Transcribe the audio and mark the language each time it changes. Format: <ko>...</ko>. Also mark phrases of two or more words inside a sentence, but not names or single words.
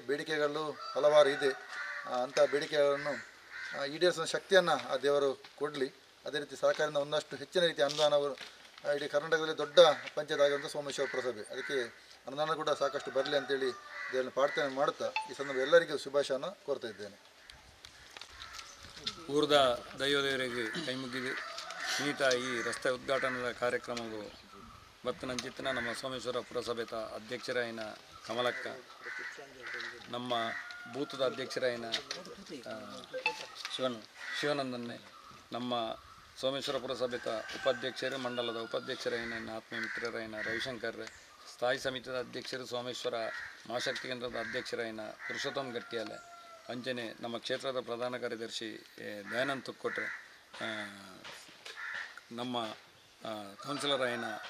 <kn>ಬೇಡಿಕೆಗಳು ಹಲವಾರು ಇದೆ, ಅಂಥ ಬೇಡಿಕೆಗಳನ್ನು ಈಡೇರಿಸುವ ಶಕ್ತಿಯನ್ನು ಆ ದೇವರು ಕೊಡಲಿ. ಅದೇ ರೀತಿ ಸರ್ಕಾರದಿಂದ ಒಂದಷ್ಟು ಹೆಚ್ಚಿನ ರೀತಿಯ ಅನುದಾನವು ಇಡೀ ಕರ್ನಾಟಕದಲ್ಲಿ ದೊಡ್ಡ ಪಂಚಾಯತ್ ಆಗಿರುವಂಥ ಸೋಮೇಶ್ವರ ಪುರಸಭೆ, ಅದಕ್ಕೆ ಅನುದಾನ ಕೂಡ ಸಾಕಷ್ಟು ಬರಲಿ ಅಂತೇಳಿ ದೇವರನ್ನು ಪ್ರಾರ್ಥನೆ ಮಾಡುತ್ತಾ ಈ ಸಂದರ್ಭ ಎಲ್ಲರಿಗೂ ಶುಭಾಶಯವನ್ನು ಕೋರ್ತಾ ಇದ್ದೇನೆ.</kn> <tcy>ಊರದ ದೈವದೇವರಿಗೆ ಕೈ ಮುಗಿದು ನೀಟ ಈ ರಸ್ತೆ ಉದ್ಘಾಟನದ ಕಾರ್ಯಕ್ರಮವು ಬತ್ತನಂಚಿತ್ತಿನ ನಮ್ಮ ಸೋಮೇಶ್ವರ ಪುರಸಭೆತ ಅಧ್ಯಕ್ಷರಾಯಿನ ಕಮಲಕ್ಕ, ನಮ್ಮ ಬೂತದ ಅಧ್ಯಕ್ಷರಾಯಿನ ಶಿವಾನಂದನ್ನೇ, ನಮ್ಮ ಸೋಮೇಶ್ವರ ಪುರಸಭೆತ ಉಪಾಧ್ಯಕ್ಷರು ಮಂಡಲದ ಉಪಾಧ್ಯಕ್ಷರಾಯಿನ ಆತ್ಮೀಯ ಮಿತ್ರರಾಯಿನ ರವಿಶಂಕರ್, ಸ್ಥಾಯಿ ಸಮಿತಿಯ ಅಧ್ಯಕ್ಷರು ಸೋಮೇಶ್ವರ ಮಹಾಶಕ್ತಿ ಕೇಂದ್ರದ ಅಧ್ಯಕ್ಷರಾಯಿನ ಪುರುಷೋತ್ತಮ್ ಗಟ್ಟಿಯಾಲೆ, ಅಂಚನೆ ನಮ್ಮ ಕ್ಷೇತ್ರದ ಪ್ರಧಾನ ಕಾರ್ಯದರ್ಶಿ ದಯಾನಂದ್ ತುಕ್ಕೊಟ್ರೆ, ನಮ್ಮ ಕೌನ್ಸಿಲರ್ ಆಯಿನ</tcy>